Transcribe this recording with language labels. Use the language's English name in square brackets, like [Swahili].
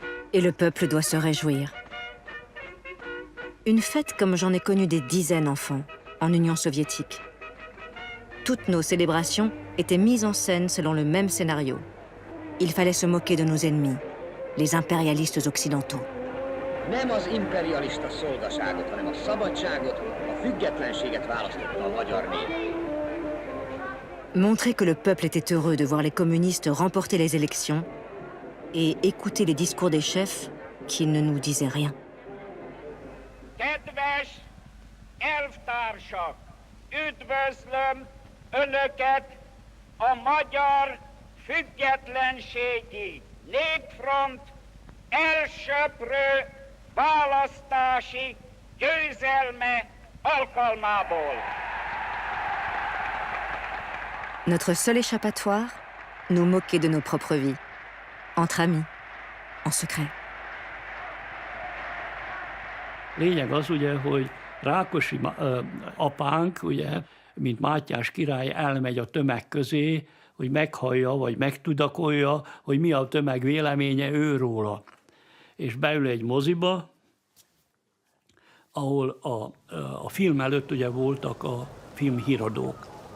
[French] Et le peuple doit se réjouir. Une fête comme j'en ai connu des dizaines enfants, en Union soviétique. Toutes nos célébrations étaient mises en scène selon le même scénario. Il fallait se moquer de nos ennemis, les impérialistes occidentaux. [Hungarian] Nem az imperialista szolgaságot, hanem a szabadságot, a függetlenséget választotta a magyar nép. [French] Montrer que le peuple était heureux de voir les communistes remporter les élections et écouter les discours des chefs qui ne nous disaient rien. [Hungarian] Kedves elvtársak, üdvözlöm Önöket a Magyar Függetlenségi Népfront elsöprő választási győzelme alkalmából. [French] Notre seul échappatoire, nous moquer de nos propres vies, entre amis, en secret. [Hungarian] Lényeg az ugye, hogy Rákosi apánk, ugye, mint Mátyás király elmegy a tömeg közé, hogy meghallja, vagy megtudakolja, hogy mi a tömeg véleménye őróla. És beül egy moziba, ahol a film előtt ugye voltak a filmhíradók.